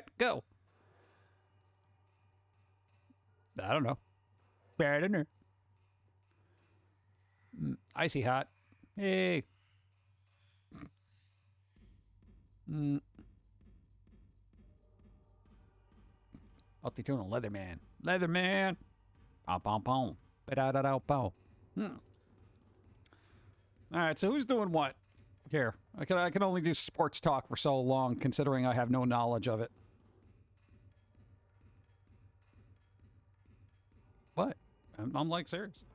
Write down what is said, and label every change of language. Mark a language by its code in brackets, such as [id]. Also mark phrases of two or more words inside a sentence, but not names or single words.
[en] Go. I don't know. Better than her. Icy hot. Hey. Multi-tune Leatherman. Leatherman. Pom pom pom. Ba-da-da-da-pow. Alright, so who's doing what? Here. I can only do sports talk for so long, considering I have no knowledge of it. What? I'm like serious.